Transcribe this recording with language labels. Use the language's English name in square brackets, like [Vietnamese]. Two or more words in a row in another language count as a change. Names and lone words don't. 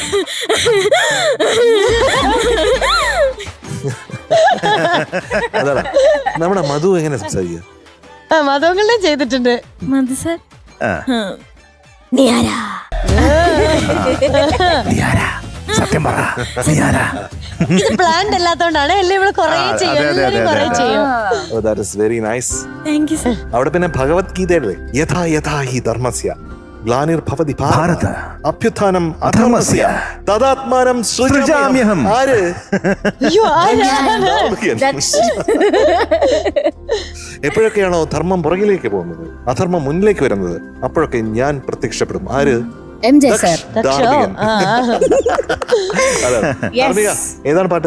[Malayalam] അതാടാ നമ്മുടെ മധു എങ്ങനെ സംസാരിക്കുക? മതങ്ങളും ചെയ്തിട്ടുണ്ട്. മതി സർ. സത്യം പറ, നീ ആരാ? ഇത് പ്ലാൻഡ് അല്ലാത്തോണ്ടാണ്. എല്ലാം ഇവിടെ കൊറേ ചെയ്യും, എല്ലാവരും കൊറേ ചെയ്യും. [English] that is very nice. thank you sir. [Malayalam] അവിടെ പിന്നെ ഭഗവത്ഗീതയിലെ [Sanskrit] യഥാ യഥാ ഹി ധർമ്മസ്യ ഗ്ലാനിർഭവതി ഭാരത അഭ്യുത്ഥാനം അധർമ്മസ്യ തദാത്മാനം സൃജാമ്യഹം. [Malayalam] ആര്? അയ്യോ, ആരാണ്? എപ്പോഴൊക്കെയാണോ ധർമ്മം പുറകിലേക്ക് പോകുന്നത്, അധർമ്മം മുന്നിലേക്ക് വരുന്നത്, അപ്പോഴൊക്കെ ഞാൻ പ്രത്യക്ഷപ്പെടും. ആര്? MJ sir. ധാർമ്മികൻ. അതാണ്. ധാർമ്മിക, ഏതാണ് പാട്ട്?